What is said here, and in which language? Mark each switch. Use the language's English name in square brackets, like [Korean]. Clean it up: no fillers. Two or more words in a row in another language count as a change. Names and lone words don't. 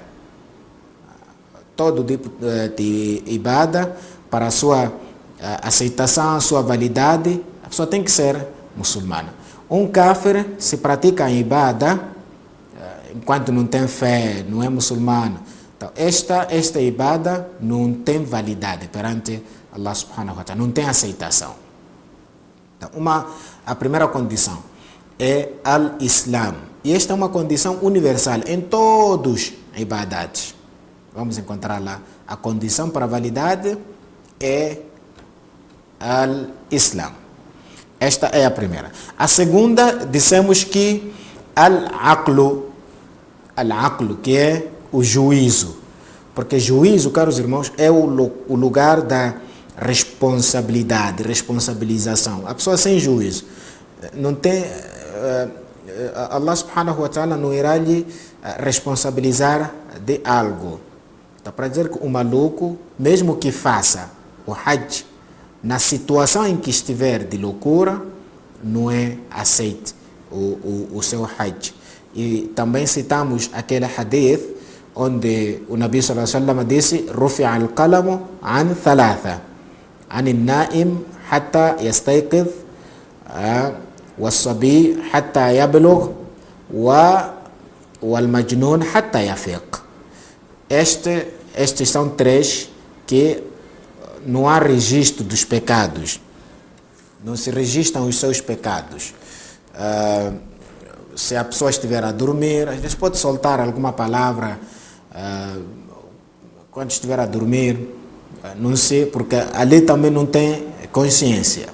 [Portuguese] Todo tipo de ibada, para a sua aceitação, a sua validade, a pessoa tem que ser muçulmana. Um kafir, se pratica a ibada, enquanto não tem fé, não é muçulmano, então esta ibada não tem validade perante Allah [Arabic] سبحانه وتعالى, [Portuguese] não tem aceitação. Então, a primeira condição é al-Islam. E esta é uma condição universal em todos os ibadates. Vamos encontrar lá, a condição para a validade é al-Islam. Esta é a primeira. A segunda, dissemos que al-aqlu, que é o juízo. Porque juízo, caros irmãos, é o lugar da responsabilidade, responsabilização. A pessoa sem juízo não tem... Allah [Arabic] سبحانه وتعالى [Portuguese] não irá lhe responsabilizar de algo. Então, para dizer que o maluco, mesmo que faça o Hajj, na situação em que estiver de loucura, não é aceite o seu Hajj. E também citamos aquele hadith onde o Nabi [Arabic] صلى الله عليه وسلم [Portuguese] disse: [Arabic] "رفع القلم عن ثلاثة عن النائم حتى يستيقظ والصبي حتى يبلغ والمجنون حتى يفيق." [Portuguese] Estes são três que não há registro dos pecados, não se registram os seus pecados. Se a pessoa estiver a dormir, às vezes pode soltar alguma palavra quando estiver a dormir, não sei, porque ali também não tem consciência.